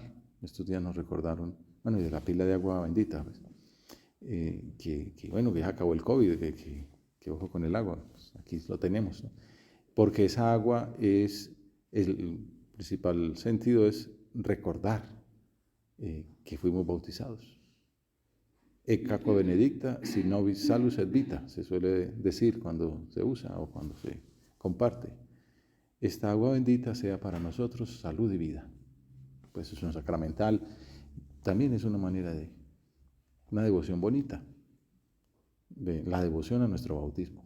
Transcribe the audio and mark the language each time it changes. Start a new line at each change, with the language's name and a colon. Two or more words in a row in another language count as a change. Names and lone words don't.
Spanish: Estos días nos recordaron, bueno, y de la pila de agua bendita, pues, que ya acabó el COVID, que ojo con el agua, pues aquí lo tenemos, ¿no? Porque esa agua el principal sentido es recordar que fuimos bautizados.
Latin: Ec aqua benedicta, si nobis salus et vita,
Spanish: se suele decir cuando se usa o cuando se comparte. Esta agua bendita sea para nosotros salud y vida. Pues es un sacramental, también es una manera de una devoción bonita, de la devoción a nuestro bautismo.